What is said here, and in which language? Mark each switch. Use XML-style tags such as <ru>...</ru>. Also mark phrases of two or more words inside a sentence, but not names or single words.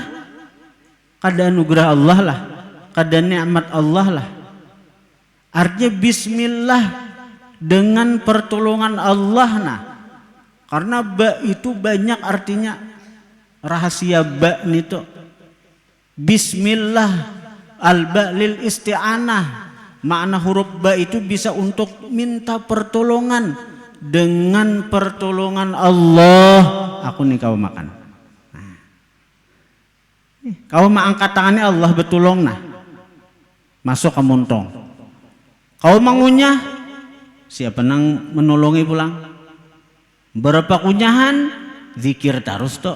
<bjn>Kada anugerah Allah lah, kada nikmat Allah lah.</bjn> <id>Artinya bismillah dengan pertolongan Allah nah. Karena ba itu banyak artinya. Rahasia ba nih tuh.</id> <ar>Bismillah al-ba lil isti'anah.</ar> <id>Makna huruf ba itu bisa untuk minta pertolongan. Dengan pertolongan Allah aku nih kau makan. Nah.</id> <bjn>Kau mengangkat tangannya Allah betulong nah. Masuk ke muntong. Kau mengunyah siapa nang menolongi pulang.</bjn> <id>Berapa kunyahan zikir terus tuh.</id>